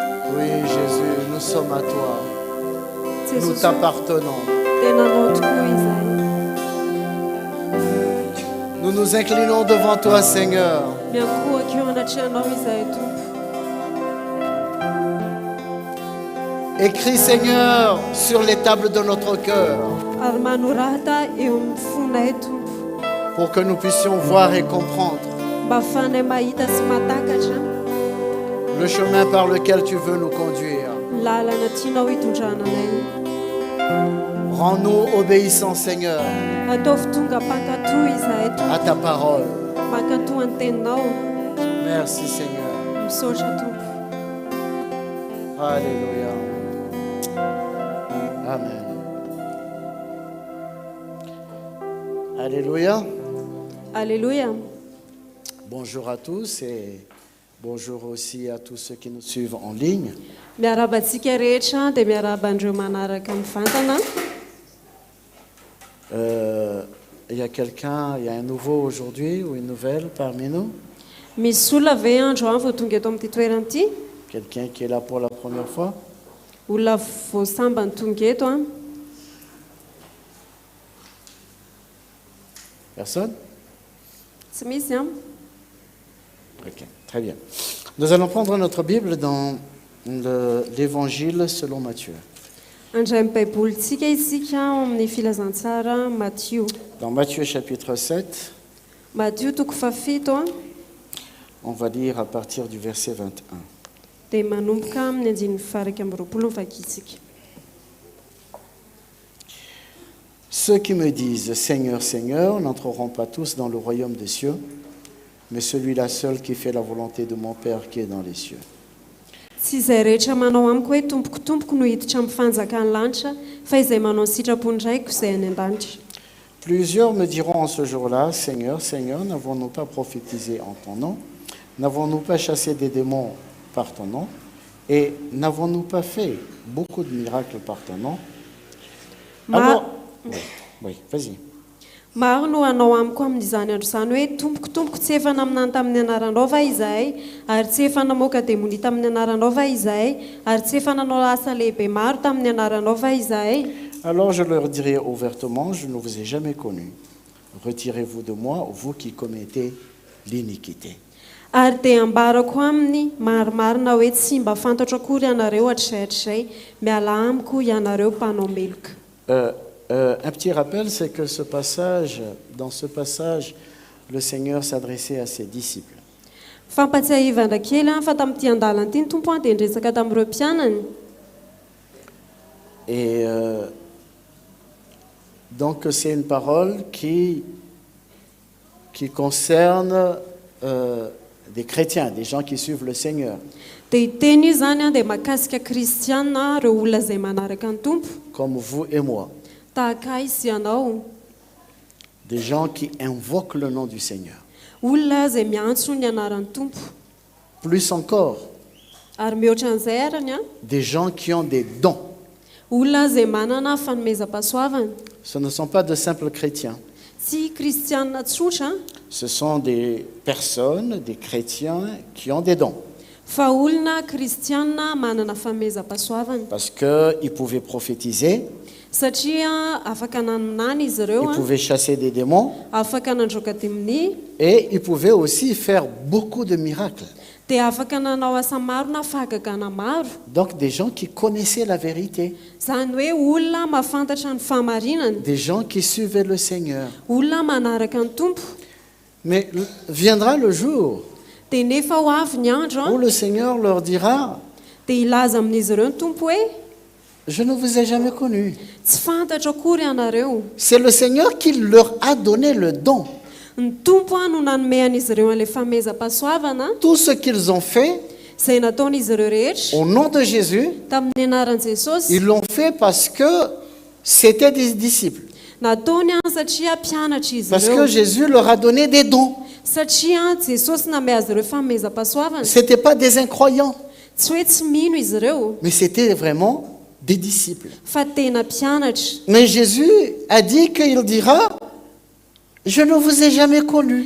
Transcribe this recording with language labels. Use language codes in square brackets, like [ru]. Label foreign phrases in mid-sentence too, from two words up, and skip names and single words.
[fr] Oui, Jésus, nous sommes à toi. Nous [mg] jesosy [fr] t'appartenons. [mg] tenanao tokoa izay. [fr] Nous nous inclinons devant toi, Seigneur. [mg] Miankohaka eo anatrehanao izahay tompo. [fr] Écris, Seigneur, sur les tables de notre cœur, [mg] Ary manorata eo amin'ny fonay tompo. [fr] pour que nous puissions voir et comprendre [mg] Mba ahafahanay mahita sy matakatra [fr] le chemin par lequel tu veux nous conduire. [mg] ny lalana tianao hitondrananay. [fr] Rends-nous obéissants, Seigneur, [mg] Ataovy tonga mpankatoy izahay tompo. [fr] à ta parole. [mg] Mankatoy ny teninao. [fr] Merci, Seigneur. [mg] Misaotra tompo. [fr] Alléluia. Amen. Alléluia. Alléluia. Bonjour à tous et bonjour aussi à tous ceux qui nous suivent en ligne. [mg] Miarabantsika rehetra dia miarabandreo manaraka mivantana. [fr] Il y a quelqu'un, il y a un nouveau aujourd'hui ou une nouvelle parmi nous? [mg] Misy olona ve andro any vao tonga eto amin'ity toerana ity? [fr] Quelqu'un qui est là pour la première fois? [mg] Olona vao sambany tonga eto a? [fr] Personne? [mg] Tsy misy a? [fr] Ok, très bien. Nous allons prendre notre Bible dans l'Évangile selon Matthieu. [mg] Andray amin'ny baibolitsika isika ao amin'ny filazantsara Matthieu. [fr] Dans Matthieu chapitre 7, [mg] Matthieu toko fafito a? [fr] on va lire à partir du verset 21. [mg] Dia manomboka amin'ny andininy faraka amby roapolo ny vakitsika. [fr] Ceux qui me disent Seigneur, Seigneur n'entreront pas tous dans le royaume des cieux, mais celui-là seul qui fait la volonté de mon Père qui est dans les cieux. [mg] Tsy izay rehetra manao amiko hoe tompoko tompoko no hiditra amin'ny fanjakany lanitra, fa izay manao ny sitrapony raiko izay any an-danitra. [fr] Plusieurs me diront en ce jour-là, Seigneur, Seigneur, n'avons-nous pas prophétisé en ton nom? N'avons-nous pas chassé des démons par ton nom? Et n'avons-nous pas fait beaucoup de miracles par ton nom? Alors, oui, vas-y. [mg] Maro no hanao amiko amin'izany andro izany hoe tompoko tompoko tsy efa naminany tamin'ny anaranao va izahay, ary tsy efa namoaka demoni tamin'ny anaranao va izahay, ary tsy efa nanao asa lehibe maro tamin'ny anaranao va izahay? [fr] Alors je leur dirai ouvertement, je ne vous ai jamais connu. Retirez-vous de moi, vous qui commettez l'iniquité. [mg] Ary dia ambarako aminy marimarina hoe tsy mba fantatra akory ianareo hatr'izay miala amiko ianareo mpanao meloka. [fr] Un petit rappel, c'est que dans ce passage, le Seigneur s'adressait à ses disciples. [mg] Fampatsiahivana kely fa tamin'ity andalana ity ny tompo dia niresaka tamin'ireo mpianany. [fr] Et donc c'est une parole qui concerne des chrétiens, des gens qui suivent le Seigneur. [mg] Dia iteny io zany dia mahakasika kristiana ireo olona izay manaraka ny tompo. [fr] Comme vous et moi. [mg] Tahaka izy ianao. [fr] Des gens qui invoquent le nom du Seigneur. [mg] Olona izay miantso ny anaran'ny tompo. [fr] Plus encore. [mg] Ary mihoatra an'izay arany a? [fr] Des gens qui ont des dons. [mg] Olona izay manana fanomezam-pahasoavana. [fr] Ce ne sont pas de simples chrétiens. [mg] Tsy kristiana tsotra. [fr] Ce sont des personnes, des chrétiens qui ont des dons. [mg] Fa olona kristiana manana fanomezam-pahasoavana. [fr] Parce qu'ils pouvaient prophétiser. [mg] Satria afaka nanonany izy ireo [fr] Ils pouvaient chasser des démons. [mg] Afaka nandroaka demoni. [fr] Et ils pouvaient aussi faire beaucoup de miracles. [mg] Dia afaka nanao asa maro na fahagagana maro. [fr] Donc des gens qui connaissaient la vérité. [mg] Zany hoe olona mahafantatra ny fahamarinana. [fr] Des gens qui suivaient le Seigneur. [mg] Olona manaraka ny tompo. [fr] Mais viendra le jour [mg] Dia nefa ho avy ny andro [fr] où le Seigneur leur dira [mg] dia ilaza amin'izy ireo ny tompo hoe [fr] je ne vous ai jamais connu. [mg] tsy fantatra akory ianareo. [fr] C'est le Seigneur qui leur a donné le don. [mg] Ny tompo no nanome an'izy ireo an'ilay fanomezam-pahasoavana. [fr] Tout ce qu'ils ont fait [mg] Izay nataon'izy ireo rehetra [fr] au nom de Jésus, [mg] tamin'ny anaran'i Jesosy. [fr] ils l'ont fait parce que c'était des disciples. [mg] Nataony satria mpianatra izy [fr] Parce que [mg] ireo. [fr] Jésus leur a donné des dons. [mg] Satria Jesosy name azy ireo fanomezam-pahasoavana. [fr] Ce n'étaient pas des incroyants, [mg] Tsy hoe tsy mino izy ireo, [fr] mais c'était vraiment des disciples. [mg] fa tena mpianatra. [fr] Mais Jésus a dit qu'il dira je ne vous ai jamais connu.